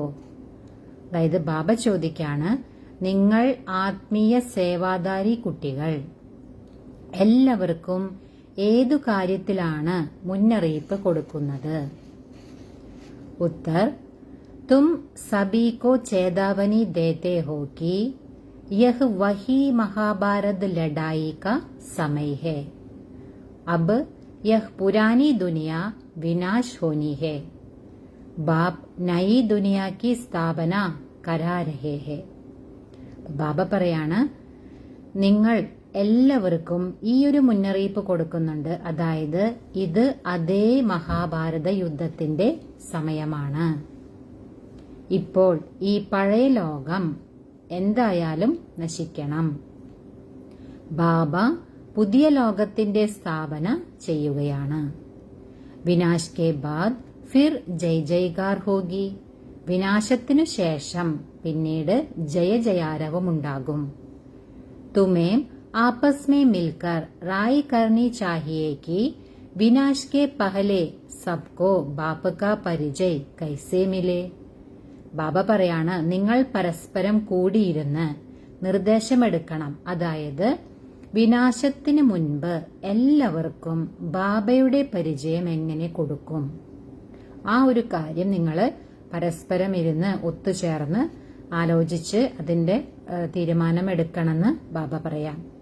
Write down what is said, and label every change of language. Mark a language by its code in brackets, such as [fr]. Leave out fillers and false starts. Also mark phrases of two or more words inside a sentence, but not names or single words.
[ml] അതായത് ബാബ ചോദിക്കാണ്, നിങ്ങൾ ആത്മീയ സേവാദാരി കുട്ടികൾ എല്ലാവർക്കും ഏതു കാര്യത്തിലാണ് മുന്നറിയിപ്പ് കൊടുക്കുന്നത്? [hi] उत्तर, तुम सभी को चेतावनी देते हो कि यह वही महाभारत लड़ाई का समय है. अब यह पुरानी दुनिया विनाश होनी है. बाप नई दुनिया की സ്ഥാപന करा रहे हैं. [ml] ബാബ പറയാണ്, നിങ്ങൾ എല്ലാവർക്കും ഈ ഒരു മുന്നറിയിപ്പ് കൊടുക്കുന്നുണ്ട്. അതായത് ഇത് അതേ മഹാഭാരത യുദ്ധത്തിന്റെ സമയമാണ്. ഇപ്പോൾ ഈ പഴയ ലോകം എന്തായാലും നശിക്കണം. ബാബ പുതിയ ലോകത്തിന്റെ സ്ഥാപന ചെയ്യുകയാണ്. [hi] विनाश के बाद फिर जय जयकार होगी. [ml] വിനാശത്തിനു ശേഷം പിന്നീട് ജയ ജയാരവമുണ്ടാകും. [hi] തുമേം आपस में मिलकर राय करनी चाहिए कि विनाश के पहले सबको बाप का परिचय कैसे मिले. [ml] ബാബ പറയാണ്, നിങ്ങൾ പരസ്പരം കൂടിയിരുന്ന് നിർദ്ദേശമെടുക്കണം. അതായത് വിനാശത്തിന് മുൻപ് എല്ലാവർക്കും ബാബയുടെ പരിചയം എങ്ങനെ കൊടുക്കും. ആ ഒരു കാര്യം നിങ്ങൾ പരസ്പരം ഇരുന്ന് ഒത്തുചേർന്ന് ആലോചിച്ച് അതിന്റെ തീരുമാനമെടുക്കണമെന്ന് ബാബ പറയാം.